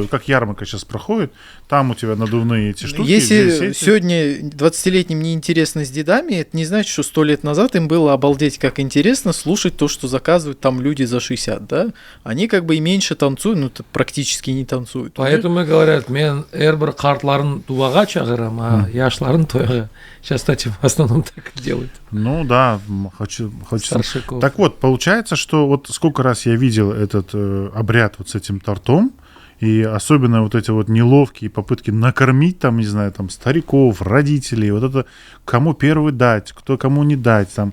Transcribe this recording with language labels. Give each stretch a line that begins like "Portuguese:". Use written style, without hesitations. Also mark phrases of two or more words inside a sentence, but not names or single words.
Russian: Вот как ярмарка сейчас проходит, там у тебя надувные эти штуки. здесь Если эти. сегодня 20-летним не интересно с дедами, это не значит, что 100 лет назад им было обалдеть как интересно слушать то, что заказывают там люди за 60, да? Они как бы и меньше танцуют, ну, практически не танцуют. Поэтому и говорят,
Crimean Tatar: мен әрбір қартларын дуаға чағырам, а яшьларын тойға.
Russian: Сейчас, кстати, в основном так и делают. Ну да, хочется. Старшаков. Так вот, получается, что вот сколько раз я видел этот обряд вот с этим тортом, и особенно вот эти вот неловкие попытки накормить там, не знаю, там стариков, родителей, вот это кому первый дать, кто кому не дать там.